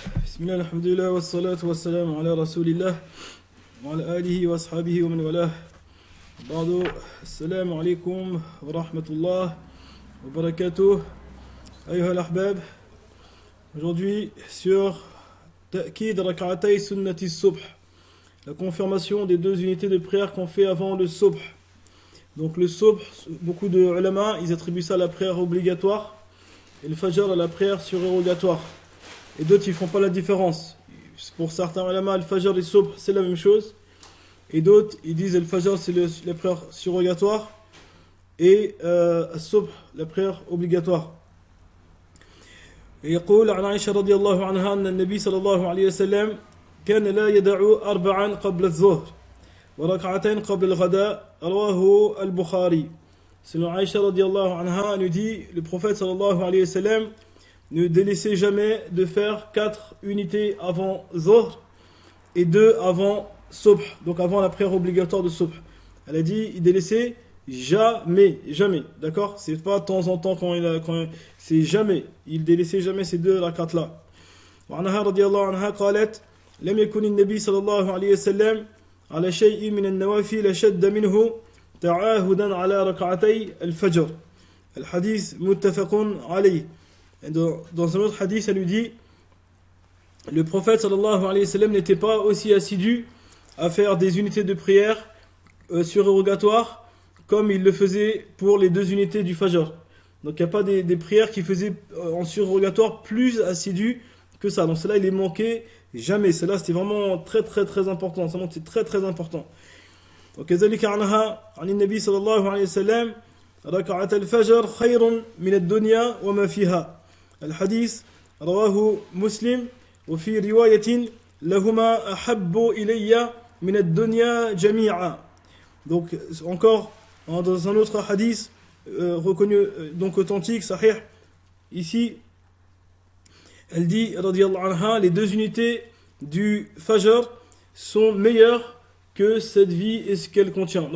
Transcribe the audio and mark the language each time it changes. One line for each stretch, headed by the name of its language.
Arabic: بسم الله الحمد لله والصلاة والسلام على رسول الله وعلى آله وأصحابه ومن والاه. بعد السلام عليكم ورحمة الله وبركاته أيها الأحباب.
French: Aujourd'hui sur
Arabic: Ta'kid Rak'atay Sunnati Subh,
French: la confirmation des deux unités de prière qu'on fait avant le Subh. Donc le Subh, beaucoup de ulama, ils attribuent ça à la prière obligatoire et le Fajr à la prière surérogatoire. Et d'autres ils font pas la différence. Pour certains ulama, le Fajr et le Subh c'est la même chose. Et d'autres ils disent le Fajr c'est la prière surérogatoire et le Subh la prière obligatoire.
Arabic: يقول عن عائشة رضي الله عنها أن النبي صلى الله عليه وسلم كان لا يدع أربعا قبل الظهر وركعتين قبل الغداء رواه البخاري.
French: Selon Aïcha radiallahu anha, elle nous dit, le prophète sallallahu alayhi wa sallam ne délaissait jamais de faire 4 unités avant Zohr et 2 avant Subh, donc avant la prière obligatoire de Subh. Elle a dit, il délaissait jamais, d'accord? C'est pas de temps en temps c'est jamais, il délaissait jamais ces 2 rakats là.
Arabic: وعنها رضي الله عنها قالت لم يكن النبي صلى الله عليه وسلم على شيء من النوافل شد منه تعاهدا على ركعتي الفجر. الحديث متفق عليه.
French: Dans un autre hadith, elle lui dit, le prophète sallallahu alayhi wa sallam n'était pas aussi assidu à faire des unités de prière surérogatoires comme il le faisait pour les 2 unités du Fajr. Donc il n'y a pas des prières qui faisaient en surérogatoire plus assidu que ça. Donc cela il est manqué jamais. Cela c'était vraiment très très très important. C'est très très important.
Arabic: وكذلك عنها عن النبي صلى الله عليه وسلم ركعة الفجر خير من الدنيا وما فيها. الحديث رواه مسلم وفي رواية لهما أحب إلي من الدنيا جميعا.
French: Donc encore dans un autre hadith reconnu donc authentique, sahih, ici elle dit radiyallahu anha, les 2 unités du Fajr sont meilleures que cette vie et ce qu'elle contient.